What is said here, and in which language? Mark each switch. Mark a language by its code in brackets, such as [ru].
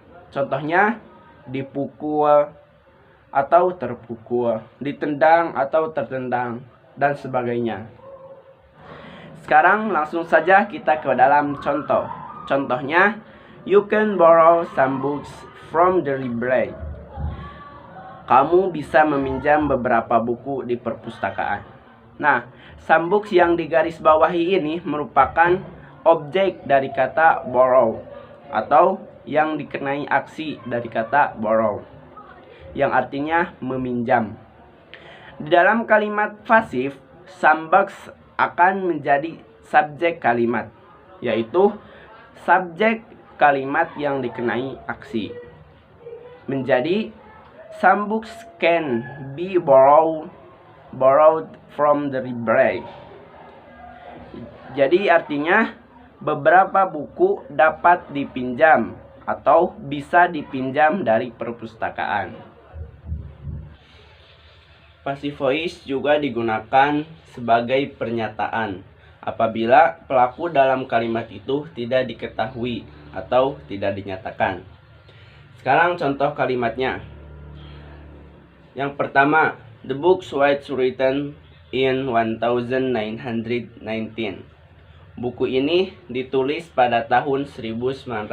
[id] Contohnya, dipukul atau terpukul, ditendang atau tertendang, dan sebagainya. Sekarang langsung saja kita ke dalam contoh. Contohnya, [en] you can borrow some books from the library. [id] Kamu bisa meminjam beberapa buku di perpustakaan. Nah, some books yang digarisbawahi ini merupakan objek dari kata borrow atau yang dikenai aksi dari kata borrow, yang artinya meminjam. Di dalam kalimat pasif, some books akan menjadi subjek kalimat, yaitu subjek kalimat yang dikenai aksi. Menjadi [en] some books can be borrowed from the library. [id] Jadi artinya beberapa buku dapat dipinjam atau bisa dipinjam dari perpustakaan. Passive voice juga digunakan sebagai pernyataan apabila pelaku dalam kalimat itu tidak diketahui atau tidak dinyatakan. Sekarang contoh kalimatnya. Yang pertama, [en] the book was written in 1919. [id] Buku ini ditulis pada tahun 1990.